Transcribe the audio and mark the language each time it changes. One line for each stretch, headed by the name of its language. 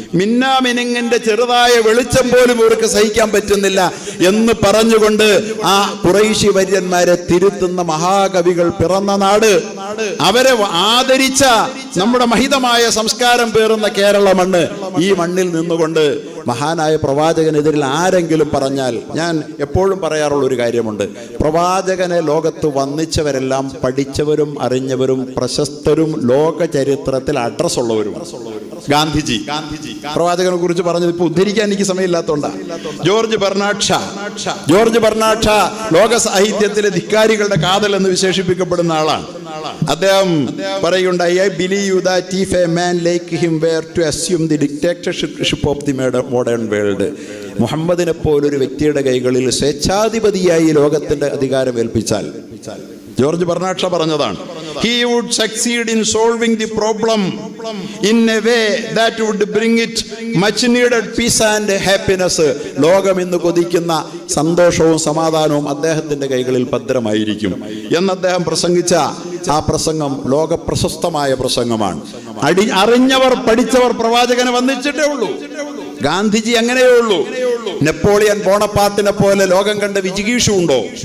Malayalam: മിന്നാമിനുങ്ങിന്റെ ചെറുതായ വെളിച്ചം പോലും ഇവർക്ക് സഹിക്കാൻ പറ്റുന്നില്ല എന്ന് പറഞ്ഞുകൊണ്ട് ആ ഖുറൈശി വര്യന്മാരെ തിരുത്തുന്ന മഹാകവികൾ പിറന്ന നാട്, അവരെ ആദരിച്ച നമ്മുടെ മഹിതമായ സംസ്കാരം പേറുന്ന കേരള മണ്ണ്, ഈ മണ്ണിൽ നിന്നുകൊണ്ട് മഹാനായ പ്രവാചകനെതിരിൽ ആരെങ്കിലും പറഞ്ഞാൽ, ഞാൻ എപ്പോഴും പറയാറുള്ള ഒരു കാര്യമുണ്ട്, പ്രവാചകനെ ലോകത്ത് വന്നിച്ചവരെല്ലാം പഠിച്ചവരും അറിഞ്ഞവരും പ്രശസ്തരും ലോക ചരിത്രത്തിൽ അഡ്രസ് ഉള്ളവരും. ഗാന്ധിജി പ്രവാചകനെ കുറിച്ച് പറഞ്ഞത് ഇപ്പൊ ഉദ്ധരിക്കാൻ എനിക്ക് സമയമില്ലാത്തതുകൊണ്ടാണ്. ജോർജ് ബെർണാഡ് ഷാ ലോക സാഹിത്യത്തിലെ ധിക്കാരികളുടെ കാതൽ എന്ന് വിശേഷിപ്പിക്കപ്പെടുന്ന ആളാണ്. അദ്ദേഹം പറയുകയുണ്ടായി,
English: I believe that if a man like him were to assume the dictatorship of the modern world,
Malayalam: മുഹമ്മദിനെ പോലൊരു വ്യക്തിയുടെ കൈകളിൽ സ്വേച്ഛാധിപതിയായി ലോകത്തിന്റെ അധികാരം ഏൽപ്പിച്ചാൽ, ജോർജ് ബെർണാഡ് ഷാ പറഞ്ഞതാണ്,
English: he would succeed in solving the problem in a way that would bring it much needed peace and happiness.
Malayalam: ലോകം ഇന്ന് കൊതിക്കുന്ന സന്തോഷവും സമാധാനവും അദ്ദേഹത്തിന്റെ കൈകളിൽ ഭദ്രമായിരിക്കും എന്ന് അദ്ദേഹം പ്രസംഗിച്ച ആ പ്രസംഗം ലോക പ്രശസ്തമായ പ്രസംഗമാണ്. അറിഞ്ഞവർ പഠിച്ചവർ പ്രവാചകനെ വന്നിച്ചിട്ടേ ഉള്ളൂ. ഗാന്ധിജി അങ്ങനെയേ ഉള്ളൂ. നെപ്പോളിയൻ ബോണപ്പാർട്ടിനെ പോലെ ലോകം കണ്ട വിജിഗീഷു ഉണ്ടോ?